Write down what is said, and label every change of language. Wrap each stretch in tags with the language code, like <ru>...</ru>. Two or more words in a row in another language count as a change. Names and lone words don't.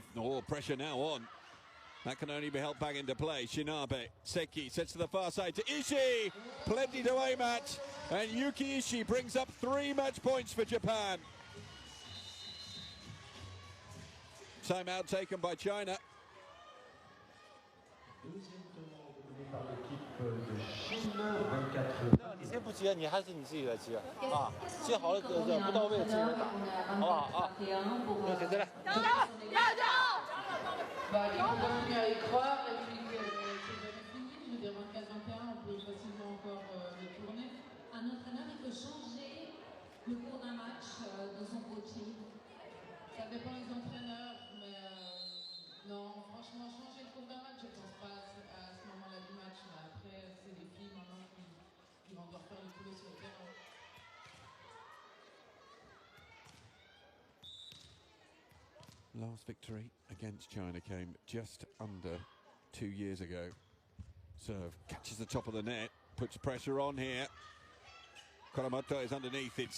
<en>Oh, pressure now on. That can only be helped back into play. Shinabe, Seki sets to the far side to Ishii. Plenty to aim at. And Yuki Ishii brings up 3 match points for Japan. Timeout taken by China.</en> <zh>你先不接，你还是你自己来接啊！接好了，不到位自己来打，好不好啊？就这来。</zh> <fr>Bah, il faut quand même bien y croire, et puis c'est jamais fini. Je veux dire, 24-21, on peut facilement encore le tourner. Un entraîneur, il peut changer le cours d'un match de son coaching. Ça dépend des entraîneurs, mais non, franchement, changer le cours d'un match, je ne pense pas à ce moment-là du match. Mais après, c'est les filles maintenant qui vont devoir faire le boulot sur le terrain.</fr> <en>Last victory against China came just under 2 years ago. Serve catches the top of the net, puts pressure on here. Karamoto is underneath it.</en>